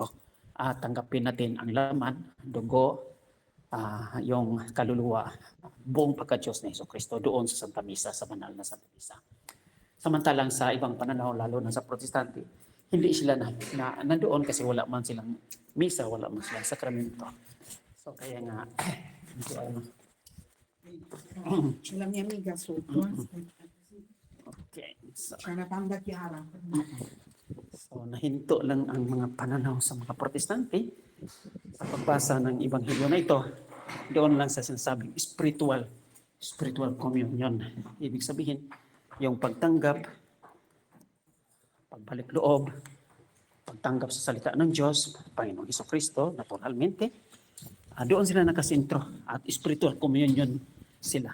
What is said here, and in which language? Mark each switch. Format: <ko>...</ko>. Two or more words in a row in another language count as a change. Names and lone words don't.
<tl>At tanggapin natin ang laman, dugo, yung kaluluwa, buong pagka-Diyos na Jesucristo doon sa Santa Misa, sa banal na Santa Misa. Samantalang sa ibang pananaw, lalo na sa Protestante, hindi sila nandoon kasi wala man silang misa, wala man silang sakramento. So kaya nga, hindi ano.</tl> <it>La mia amica sotto,</it> <en>Okay. So,</en> <it>c'è una panda chiara.</it> <tl>nahinto lang ang mga pananaw sa mga protestante sa pagbasa ng Ebanghelyo na ito. Doon lang sa sinasabing</tl> <en>spiritual communion.</en> <tl>Ibig sabihin, yung pagtanggap, pagbalik loob, pagtanggap sa salita ng Diyos, Panginoong Jesucristo, naturalmente, doon sila nakasentro at</tl> <en>spiritual communion</en> <tl>sila.</tl>